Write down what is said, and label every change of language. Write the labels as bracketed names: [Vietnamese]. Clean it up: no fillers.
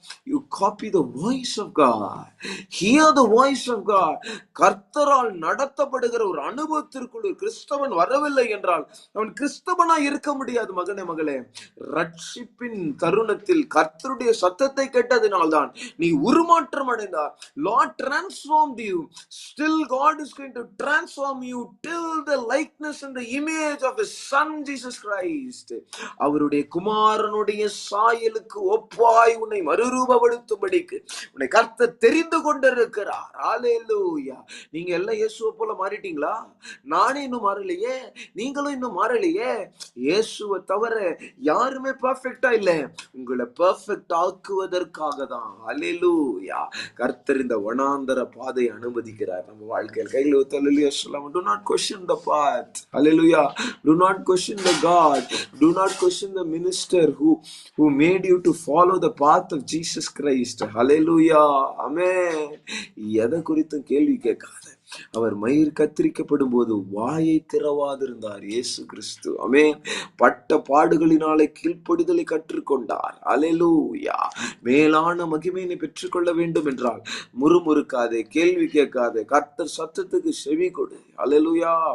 [English] You copy the voice of God. Hear the voice of God. [Tamil] கர்த்தரால் நடத்தப்படுகிற ஒரு அனுபவத்திற்குள் ஒரு கிறிஸ்தவன் வரவில்லை என்றால் அவன் கிறிஸ்தவனா இருக்க முடியாது. மகனே, மகளே, ரட்சிப்பின் தருணத்தில் கர்த்தருடைய சத்தத்தை கேட்டதினால்தான் நீ உருமாற்றம் அடைந்தார். [English] Lord transformed you. Still God is going to transform you till the likeness and the image of his son Jesus Christ. [Tamil] அவருடைய குமாரனுடைய சாயலுக்கு ஒப்பாய் உன்னை மறுரூபப்படுத்தும்படிக்கு உன்னை கர்த்தர் தெரிந்து கொண்டிருக்கிறார். ஹல்லேலூயா. நீங்க எல்லாம் இயேசுவை போல மாறிட்டீங்களா? நானே இன்னும் மாறலையே, நீங்களும் இன்னும் மாறலையே. இயேசுவை தவிர யாருமே பெர்ஃபெக்ட்டா இல்ல. உங்களை பெர்ஃபெக்ட் ஆக்குவதற்காக தான். ஹல்லேலூயா. கர்த்தர் இந்த வனாந்தர பாதை அனுமதிக்கிறார் நம்ம வாழ்க்கையில். கையில் ஹல்லேலூயா சொல்லலாம். [English] Do not question the path. Hallelujah. Do not question the God. Do not question the minister who made you to follow the path of Jesus Christ. [Tamil] Hallelujah. Amen. எதை குறித்தும் கேள்வி கேட்காத. அவர் மயிர் கத்திரிக்கப்படும் போது வாயை திறவாதிருந்தார் இயேசு கிறிஸ்து. ஆமென். பட்ட பாடுகளினாலே கீழ்ப்படிதலை கற்றுக்கொண்டார். அல்லேலூயா. மேலான மகிமையை பெற்றுக்கொள்ள வேண்டும் என்றால் முறுமுறுக்காதே, கேள்வி கேட்காதே, கர்த்தர் சத்தத்துக்கு செவி கொடு. அல்லேலூயா.